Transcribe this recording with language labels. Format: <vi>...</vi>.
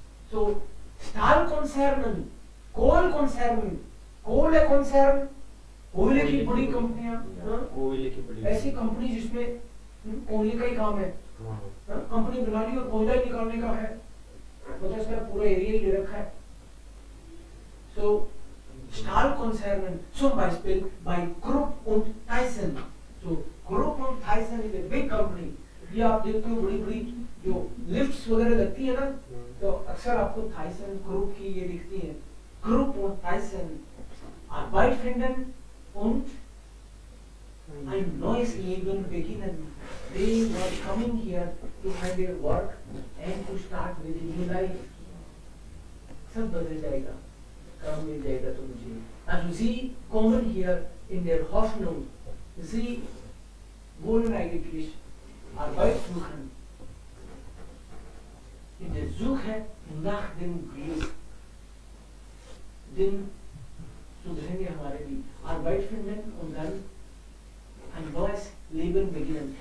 <de>So, Stahlkonzernen, Kohlekonzernen, Kohlekonzern,</de> <hi>कोयले की बड़ी कंपनियां, ऐसी कंपनी जिसमें कोयले का ही काम है, कंपनी बना ली और कोयला ही निकालने का है, मतलब इसका पूरा एरिया ही ले रखा है।</hi> <de>So Stahlkonzernen, zum Beispiel bei Krupp und Thyssen.</de> <en>So Krupp und Thyssen is a big company.</en> <hi>ये आप देखते हो बड़ी-बड़ी जो लिफ्ट्स वगैरह लगती है ना, तो अक्सर आपको Thyssen, Krupp की ये दिखती है।</hi> <de>Krupp und Thyssen, Arbeit finden und ein neues Leben beginnen.</de> <en>They were coming here to find their work and to start with a new life.</en> <hi>सब बदल जाएगा, काम मिल जाएगा तो मुझे।</hi> <de>Also sie kommen hier in der Hoffnung, sie wollen eigentlich Arbeit suchen. In der Suche nach dem Glück. Den so drin</de> <hi>हमारे भी</hi> <de>Arbeit finden und dann ein neues Leben beginnen.</de>